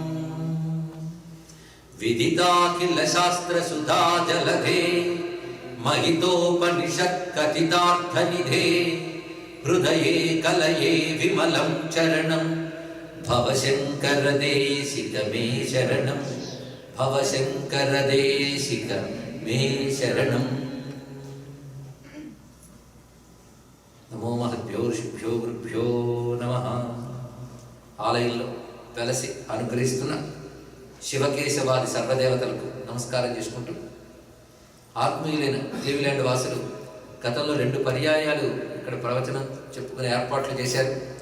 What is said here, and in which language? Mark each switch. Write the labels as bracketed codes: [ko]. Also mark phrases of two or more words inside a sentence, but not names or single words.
[sa] विदिताखिलशास्त्रसुधा जलधे महितोपनिषत्कथितार्थनिधे हृदये कलये विमलं चरणं भवशङ्करदेशिक मे शरणं। भवशङ्करदेशिक मे शरणम्। నమో మహద్భ్యో ఋషిభ్యో గురుభ్యో నమః. [te] ఆలయంలో వెలసి అనుగ్రహిస్తున్న శివకేశవాది సర్వదేవతలకు నమస్కారం చేసుకుంటూ, ఆత్మీయులైన క్లీవ్లాండ్ వాసులు గతంలో 2 పర్యాయాలు ఇక్కడ ప్రవచనం చెప్పుకునే ఏర్పాట్లు చేశారు.